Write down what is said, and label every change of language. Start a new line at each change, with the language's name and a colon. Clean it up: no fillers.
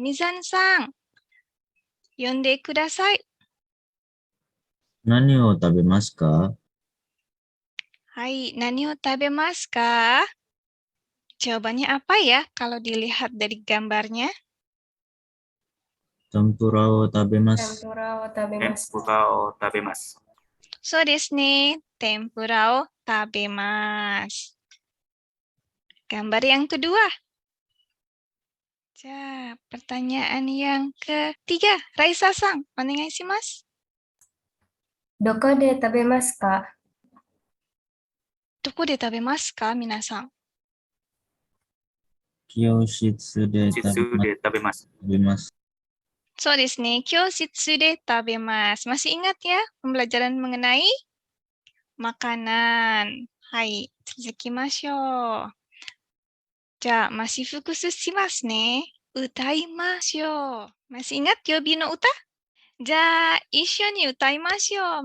Japanese: Mizan-san, yonde kudasai. 何を食べますか? Hai, nani o tabemasu ka?
Indonesian: Jawabannya apa ya kalau dilihat dari gambarnya?
Japanese: Tempuraを食べます。 Tempura Otabemasu. Tempuraを食べます。 So desu ne, tempura o tabemasu.
Indonesian: Gambar yang kedua. Pertanyaan yang ketiga.
Japanese: Raisa-san, onegai shimasu. どこで食べますか? どこで食べますか、皆さん。教室で食べます。そうですね。教室で食べます。
Indonesian: Masih ingat ya pembelajaran mengenai makanan.
Japanese: Hai, 続きましょう。じゃあ、
Indonesian: masih fokus
Japanese: shimasu ne. 歌いましょう。
Indonesian: Masih ingat
Japanese: Yobi no uta? じゃあ、一緒に歌いましょう。